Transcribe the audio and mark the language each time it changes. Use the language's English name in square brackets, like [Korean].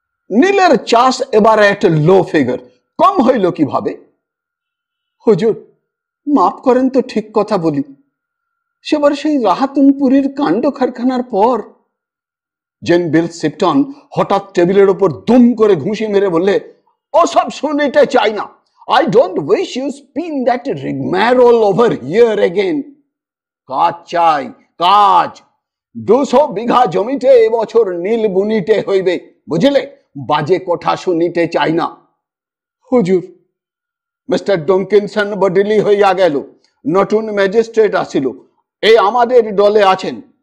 [Bangla] নীলের চাষ এবার একটা লো ফিগার, কম হইল কিভাবে? হুজুর মাফ করেন তো, ঠিক কথা বলি। সেবার সেই রাহাতুনপুরীর কাণ্ড কারখানার পর জেন বিল সিপটন হঠাৎ টেবিলের ওপর দুম করে ঘুষি মেরে বললে, ওসব শুনিতে চাই না। [English] I don't wish you spin that rigmarole over here again. [Bangla] কাজ চাই, কাজ। 200 বিঘা জমিতে এবছর নীল বুনিতে হইবে, বুঝলে? বাজে কথা শুনিতে চাই না। হুজুর, মিস্টার ডঙ্কিনসন বদলি হইয়া গেল, নতুন ম্যাজিস্ট্রেট আসিল, এই আমাদের দলে আছেন।